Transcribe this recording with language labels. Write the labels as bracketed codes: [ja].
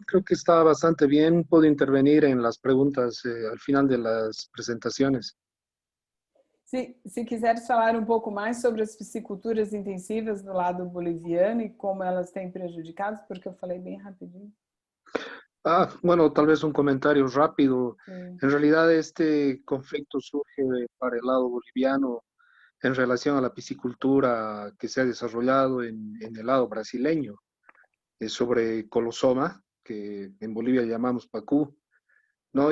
[es] Creo que está bastante bien. Puedo intervenir en las preguntas al final de las presentaciones. [pt] Se quiseres falar um pouco mais sobre as pisciculturas intensivas do lado boliviano e como elas têm prejudicado, porque eu falei bem rapidinho. [es] Bueno, tal vez un comentario rápido. Sí. En realidad este conflicto surge para el lado boliviano en relación a la piscicultura que se ha desarrollado en el lado brasileño, sobre colosoma, que en Bolivia llamamos pacú, ¿no?